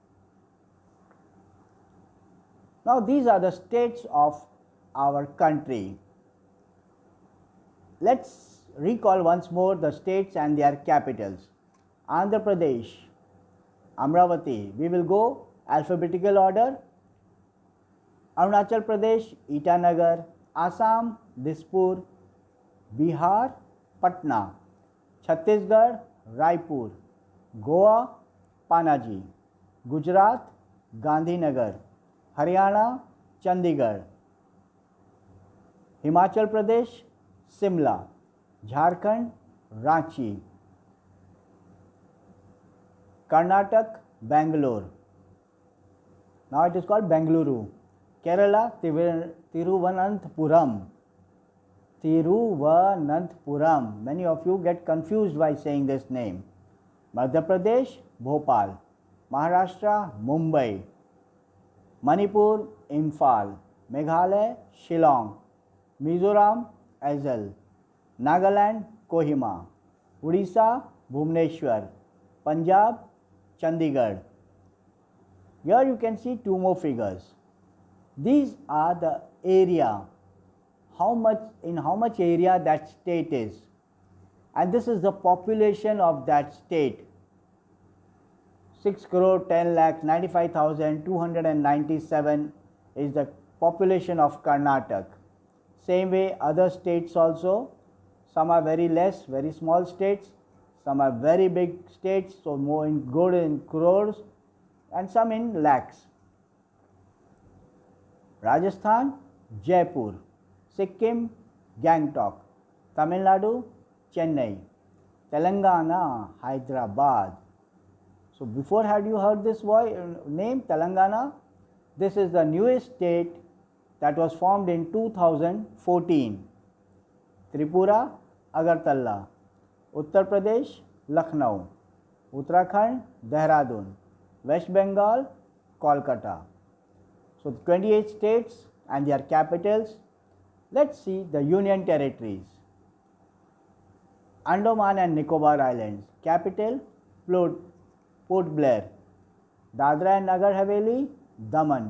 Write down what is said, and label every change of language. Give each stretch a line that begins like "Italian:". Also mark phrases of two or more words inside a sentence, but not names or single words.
English: Now these are the states of our country. Let's recall once more the states and their capitals. Andhra Pradesh, Amravati. We will go alphabetical order. Arunachal Pradesh, Itanagar. Assam, Dispur. Bihar, Patna. Chhattisgarh, Raipur. Goa, Panaji. Gujarat, Gandhinagar. Haryana, Chandigarh. Himachal Pradesh, Simla. Jharkhand, Ranchi. Karnataka, Bangalore. Now it is called Bengaluru. Kerala, Thiruvananthapuram. Thiruvananthapuram. Many of you get confused by saying this name. Madhya Pradesh, Bhopal. Maharashtra, Mumbai. Manipur, Imphal. Meghalaya, Shillong. Mizoram, Aizawl. Nagaland, Kohima. Odisha, Bhubaneswar. Punjab, Chandigarh. Here you can see two more figures. These are the area, in how much area that state is, and this is the population of that state. 6,10,95,297 is the population of Karnataka. Same way other states also. Some are very less, very small states. Some are very big states, so more good in crores, and some in lakhs. Rajasthan, Jaipur. Sikkim, Gangtok. Tamil Nadu, Chennai. Telangana, Hyderabad. So before, had you heard this name, Telangana? This is the newest state that was formed in 2014. Tripura, Agartala. Uttar Pradesh, Lucknow. Uttarakhand, Dehradun. West Bengal, Kolkata. So 28 states and their capitals. Let's see the union territories. Andaman and Nicobar Islands. Capital, Port Blair. Dadra and Nagar Haveli, Daman.